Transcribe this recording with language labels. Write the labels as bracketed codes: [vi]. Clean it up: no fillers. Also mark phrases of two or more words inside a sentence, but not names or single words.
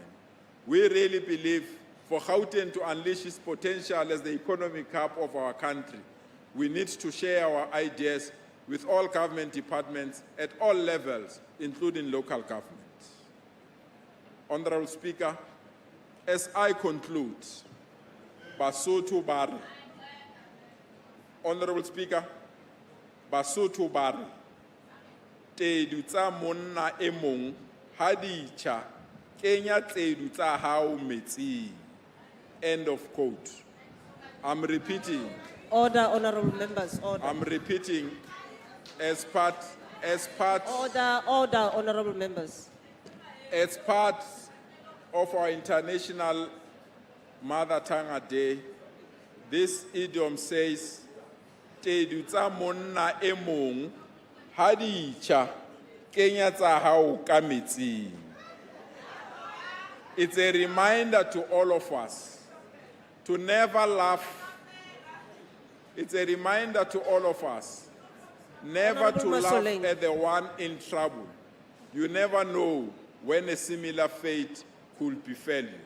[en] We really believe for Gauteng to unleash its potential as the economic hub of our country, we need to share our ideas with all government departments at all levels, including local governments. Honorable Speaker, as I conclude, [st] Basotho Bari. [en] Honorable Speaker, [st] Basotho Bari, tedu tsa monna e mong ha di tjha kenya tedu tsa hao metsing. [en] End of quote. I'm repeating. Order, honorable members, order. I'm repeating as part Order, honorable members. as part of our International Mother Tongue Day. This idiom says, [st] tedu tsa monna e mong ha di tjha kenya tsa hao ka metsing. [en] It's a reminder to all of us to never laugh. It's a reminder to all of us never to Honorable laugh Masoleng. at the one in trouble. You never know when a similar fate could befall you.